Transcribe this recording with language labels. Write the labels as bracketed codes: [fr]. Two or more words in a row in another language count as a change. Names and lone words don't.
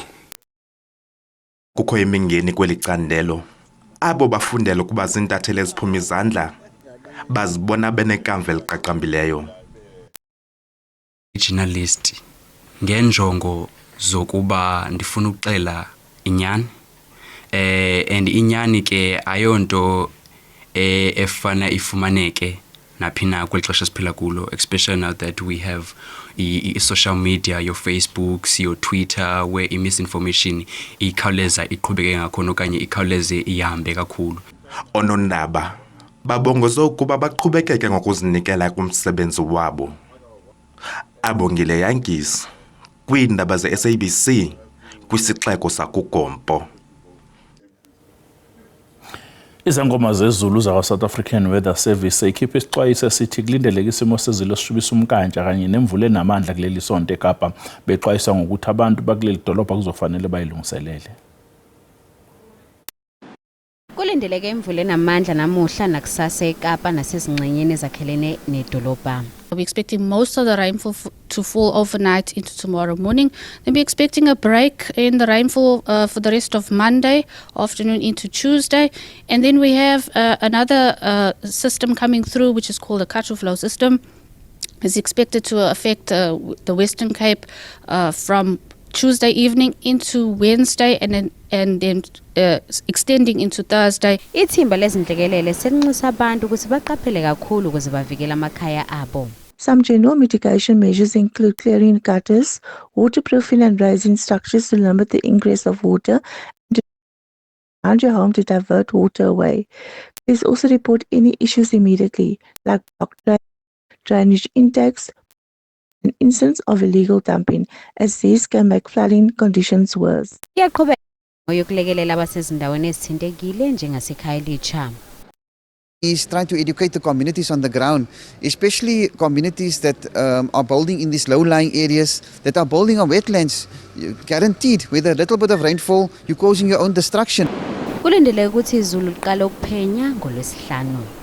[xh] Kukho imingeni kweli candelo abo bafundela ukuba zintatheli eziphuma izandla bazibona benekamva eliqaqambileyo. [en] Journalist ngenjongo [xh] zokuba ndifuna ukuxela inyani and inyani ke ayonto efana ifumaneke naphina kweli xesha siphila kulo, [en] especially now that we have social media, your Facebooks, your Twitter, where misinformation [xh] ikhawuleza iqhubeke ngakhona okanye ikhawuleze ihambe kakhulu. Onondaba babongoza ukuba baqhubekeke ngokuzinikela kumsebenzi wabo. Abongile Yankees kwiindaba ze-SABC kwisixeko sakuGompo. [zu] Izangoma zezulu zakwa-South African Weather Service ikhiphe isixwayiso esithi kulindeleke isimo sezulu esishubisa umkantshwa kanye nemvula enamandla kuleli sonto eKapa. Bexwayisa ngokuthi abantu bakuleli dolobha kuzofanele bayilungiselele. Kulindeleke imvula enamandla namuhla nakusasa eKapa nasezingxenyeni ezakhelene nedolobha. [en] We're expecting most of the rainfall to fall overnight into tomorrow morning. Then we're expecting a break in the rainfall for the rest of Monday afternoon into Tuesday. And then we have another system coming through, which is called the Kachu flow system. It's expected to affect the Western Cape from Tuesday evening into Wednesday and then extending into Thursday. [zu] Ithimba lezinhlekelele selinxusa abantu ukuthi baqaphele kakhulu ukuze bavikele amakhaya abo. [en] Some general mitigation measures include clearing gutters, waterproofing and raising structures to limit the ingress of water and around your home to divert water away. Please also report any issues immediately, like blocked drainage intakes, an instance of illegal dumping, as these can make flooding conditions worse. [zu] Yokulekelela abasezindaweni ezithintekile njengasekhaya elitsha. [en] Is trying to educate the communities on the ground, especially communities that are building in these low-lying areas, that are building on wetlands. Guaranteed, with a little bit of rainfall, you're causing your own destruction. [zu] Kulindeleke ukuthi izulu liqale ukuphenya ngoLwesihlanu.